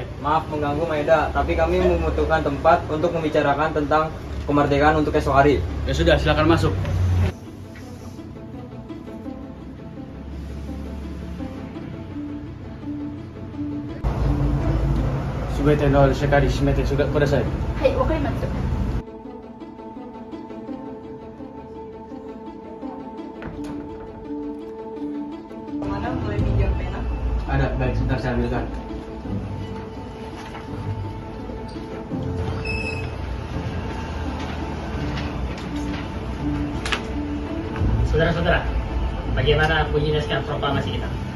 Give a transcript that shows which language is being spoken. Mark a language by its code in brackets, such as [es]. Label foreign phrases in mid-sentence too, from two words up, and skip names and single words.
[id] Maaf mengganggu Maeda, tapi kami membutuhkan tempat untuk membicarakan tentang kemerdekaan untuk esok hari. Ya sudah, silakan masuk. [ja] すべてのしっかり締めてください. はい、わかりました。 [id] Mana boleh pinjam pena? Ada, baik, sebentar saya ambilkan. Saudara-saudara, bagaimana bunyi naskah proklamasi kita?